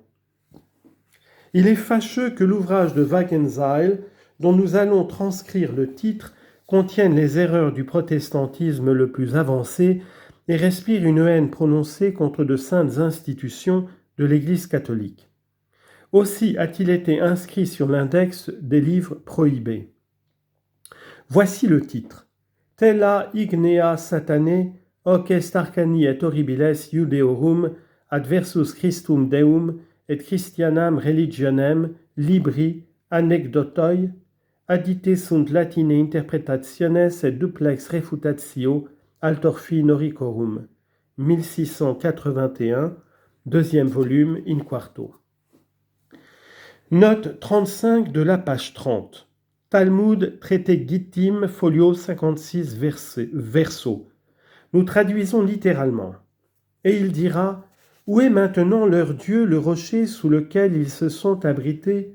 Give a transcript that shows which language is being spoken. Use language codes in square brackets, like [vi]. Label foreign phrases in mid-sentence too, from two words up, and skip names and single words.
[fr] Il est fâcheux que l'ouvrage de Wagenseil, dont nous allons transcrire le titre, contiennent les erreurs du protestantisme le plus avancé et respire une haine prononcée contre de saintes institutions de l'Église catholique. Aussi a-t-il été inscrit sur l'index des livres prohibés. Voici le titre. [la] Tella ignea satane, hoc est arcani et horribiles Judeorum adversus Christum Deum et Christianam religionem libri anecdotoi addite sunt latine interpretationes et duplex refutatio altorfi noricorum, 1681, [fr] deuxième volume, in quarto. Note 35 de la page 30. Talmud, traité Gittim, folio 56 verso. Nous traduisons littéralement. Et il dira, où est maintenant leur Dieu, le rocher sous lequel ils se sont abrités ?